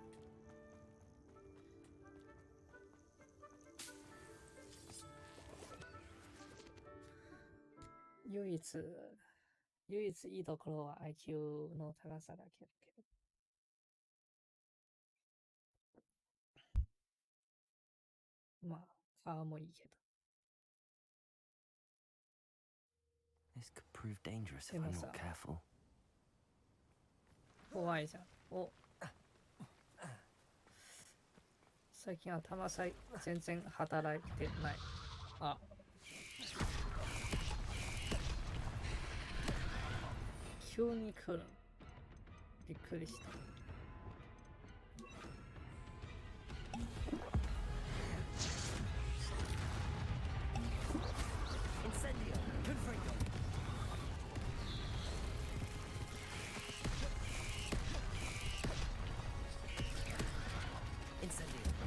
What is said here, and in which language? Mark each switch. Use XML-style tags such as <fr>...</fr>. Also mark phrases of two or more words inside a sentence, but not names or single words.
<ja>唯一いいところは IQ の高さだけど。まあ、顔もいいけど。</ja> <en>This could prove dangerous if I'm not careful.</en> <ja>怖いじゃん。お。最近頭全然働いてない。あ。急に来る。びっくりした。</ja> <en>Incendio. Confringo. Incendio.</en>